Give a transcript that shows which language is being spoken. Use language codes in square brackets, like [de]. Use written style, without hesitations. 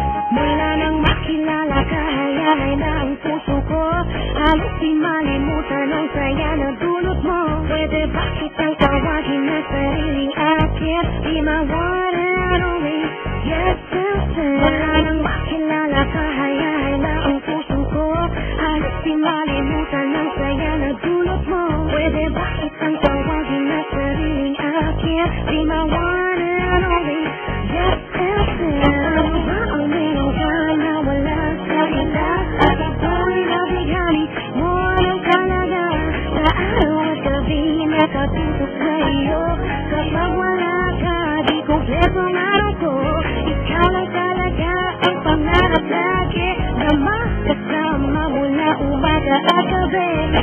[tl] Mula nang makilala ka, hayay na ang puso ko. Halos di malimutan ang saya na dulot mo. Pwede ba kitang tawagin na sariling akin? [en] Be my one and only, yes, sister. [tl] Mula nang makilala ka, hayay na ang puso ko. Halos di malimutan ang saya na dulot mo. Pwede ba kitang tawagin na sariling akin? [en] Be my one and only, yes, sister. [tl] Ano ba ang meron ka na wala sa iba? At ako'y nabigani mo ng talaga. Sa araw at gabi nakatutok sa iyo. Kapag wala ka, di kompleto ang araw ko. Ikaw lang talaga ang pangarap lagi na makasama mula umaga at gabi.